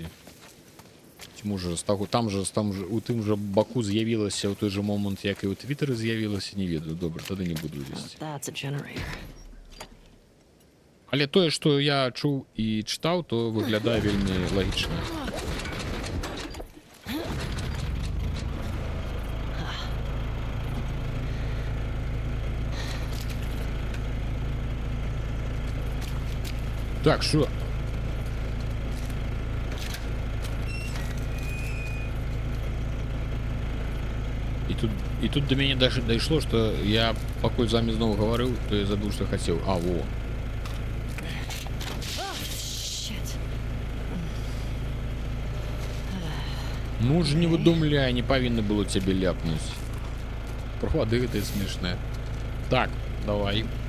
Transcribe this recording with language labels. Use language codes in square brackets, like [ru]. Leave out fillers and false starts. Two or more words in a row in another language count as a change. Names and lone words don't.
[be] Ці можа, там жа у тым жа баку з'явілася ў той жа момант, як і ў твиттеры з'явілася, не ведаю, добра, тады не буду весці. Але тое, што я чуў і чытаў, то выглядае вельмі лагічна. [uk] Так, що? [be] І тут до мяне даже дайшло, што я пакуль з вамі зноў гаварыў, то я забыў, што хацеў. А, во. Ну ж не выдумляй, не павінна было цябе ляпнуць. Правады гэтыя смешныя. Так, давай.